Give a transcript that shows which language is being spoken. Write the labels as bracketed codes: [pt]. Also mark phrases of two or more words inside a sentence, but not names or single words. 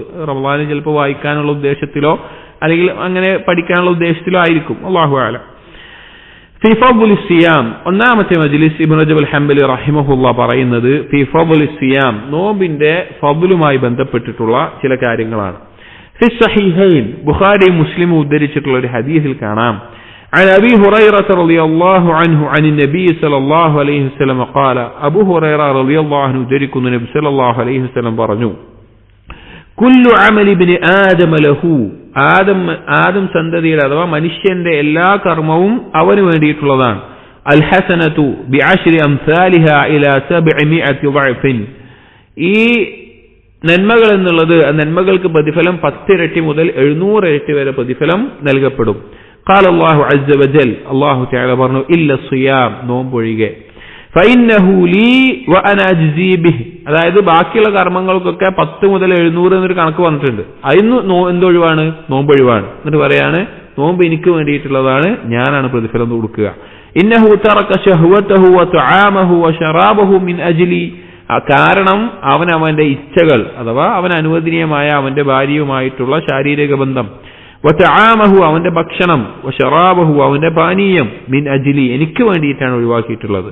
[ml] റമളാനിൽ ചിലപ്പോൾ വായിക്കാനുള്ള ഉദ്ദേശത്തിലോ അല്ലെങ്കിൽ അങ്ങനെ പഠിക്കാനുള്ള ഉദ്ദേശത്തിലോ ആയിരിക്കും, [ar] الله أعلم. في فضل الصيام, [ml] ഒന്നാമത്തെ മജ്ലിസ് ഇബ്നു റജബ് അൽ ഹംബലി റഹിമഹുല്ലാ പറയുന്നത് [ar] في فضل الصيام, [ml] നോമ്പിന്റെ ഫദ്ലുമായി ബന്ധപ്പെട്ടിട്ടുള്ള ചില കാര്യങ്ങളാണ്. [ar] في الصحيحين, [ml] ബുഖാരി മുസ്ലിം ഉദ്ധരിച്ചിട്ടുള്ള ഒരു ഹദീസിൽ കാണാം, [ar] عن أبي هريرة رضي الله عنه عن النبي صلى الله عليه وسلم قال, أبو هريرة رضي الله عنه ذكر النبي صلى الله عليه وسلم പറഞ്ഞു, كل عمل ابن آدم له, [ml] ആദം സന്തതിയുടെ അഥവാ മനുഷ്യന്റെ എല്ലാ കർമ്മവും അവന് വേണ്ടിയിട്ടുള്ളതാണ്. [ar] الحسنة بعشر أمثالها إلى 700 ضعف, [ml] ഈ നന്മകൾ എന്നുള്ളത് നന്മകൾക്ക് പ്രതിഫലം 10 ഇരട്ടി മുതൽ 700 ഇരട്ടി വരെ പ്രതിഫലം നൽകപ്പെടും. [ar] قال الله عز وجل, [ml] അല്ലാഹു തആല പറഞ്ഞു, [ar] إلا الصيام, [ml] നോമ്പൊഴികെ, [ar] فإنه لي وأنا أجزي به, [ml] അതായത് ബാക്കിയുള്ള കർമ്മങ്ങൾക്കൊക്കെ 10 മുതൽ 700 എന്നൊരു കണക്ക് വന്നിട്ടുണ്ട്. അതിന് എന്തൊഴിവാണ്? നോമ്പൊഴിവാണ്. എന്നിട്ട് പറയാണ്, നോമ്പ് എനിക്ക് വേണ്ടിയിട്ടുള്ളതാണ്, ഞാനാണ് പ്രതിഫലം കൊടുക്കുക. [ar] إنه ترك شهوته وطعامه وشرابه من أجلي, [ml] കാരണം അവന്റെ ഇച്ഛകൾ അഥവാ അവൻ അനുവദനീയമായ അവന്റെ ഭാര്യയുമായിട്ടുള്ള ശാരീരിക ബന്ധം, വതആമഹു അവന്റെ ഭക്ഷണം, വശറാബഹു അവന്റെ പാനീയം, [ar] من أجلي [ml] എനിക്ക് വേണ്ടിയിട്ടാണ് ഒഴിവാക്കിയിട്ടുള്ളത്.